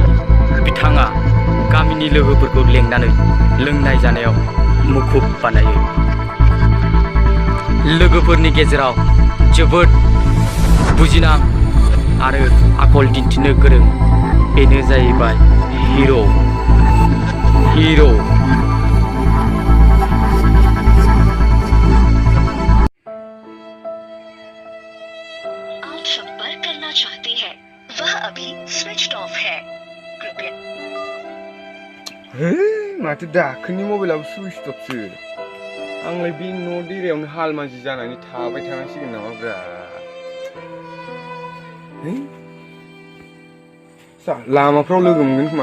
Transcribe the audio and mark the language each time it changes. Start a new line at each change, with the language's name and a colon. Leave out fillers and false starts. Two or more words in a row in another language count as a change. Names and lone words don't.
Bodo: बिथाङा गामिनि लोगोफोरखौ लेंनानै लोंनाय जानायाव मुखुब बानायो। लोगोफोरनि गेजेराव जोबोद बुजिनां आरो आखल दिन्थिनो गोरों। बेनो जाहैबाय हिर'।
Hindi: आप संपर्क करना चाहते हैं वह अभी
English: switch off
Hindi: है। कृपया
Bodo: माथो दाखोननि मबाइलाबो सुइच अफसो। आंलाय बे न' देरायावनो हालमाजि जानानै थाबाय थानांसिगोन नामाब्रा। लामाफ्राव लोगो मोनगोन खोमा।